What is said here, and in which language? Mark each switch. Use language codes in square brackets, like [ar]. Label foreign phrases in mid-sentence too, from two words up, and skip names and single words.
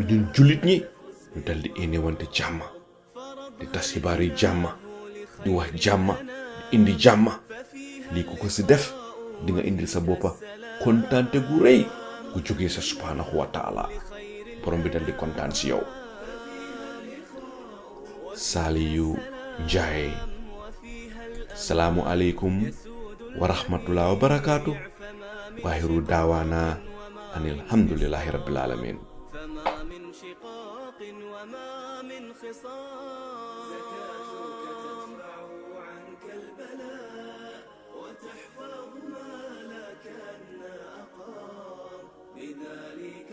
[wo] ñun jullit ñi ñu dal di énewante jàmm di tas xibaar yi jàmm di wax jàmm di indi jàmm lii ku ko ci def di nga indil sa boppa kontaante gu rëy gu jógee sa [ar] سبحانه وتعالى [wo] borom bi dal di kontaan ci yow Saliou Njaay [ar] السلام عليكم ورحمة الله وبركاته وآخر دعوانا أن الحمد لله رب العالمين فما من شقاق وما من خصام زكاتك تدفع عنك البلاء وتحفظ مالك أن أقام لذلك